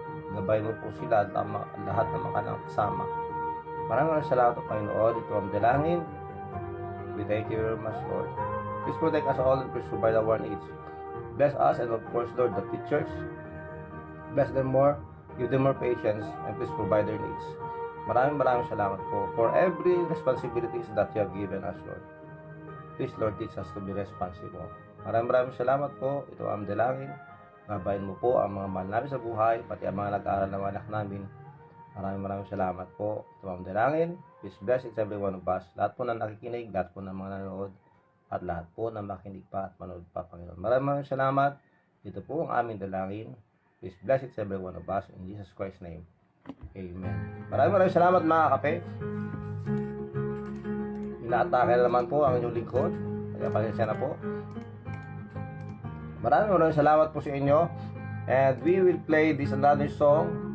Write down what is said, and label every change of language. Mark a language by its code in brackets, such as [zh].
[tl] Gabay mo po sila at lahat ng mga kanyang kasama. Maraming salamat po Panginoon. Ito ang dalangin. [en] We thank you very much Lord. Please protect us all and please provide our needs. Bless us and of course Lord the teachers. Bless them more. Give them more patience and please provide their needs. [tl] Maraming salamat po [en] for every responsibilities that you have given us, Lord. Please, Lord, teach us to be responsible. [tl] Maraming salamat po. Ito ang dalangin. Gabayan mo po ang mga mahal namin sa buhay, pati ang mga nag-aaral na mga anak namin. Maraming salamat po. Ito ang dalangin. [en] Please bless each every one of us. [tl] Lahat po na nakikinig, lahat po ng mga nanonood, at lahat po na makinig pa at manood pa, Panginoon. Maraming salamat. Ito po ang aming dalangin. [en] Please bless it every one of us in Jesus Christ's name. Amen. [tl] Maraming salamat mga kape. Inaatake na naman po ang inyong lingkod. Kaya pasensya na po. Maraming salamat po sa inyo. [en] And we will play this another song.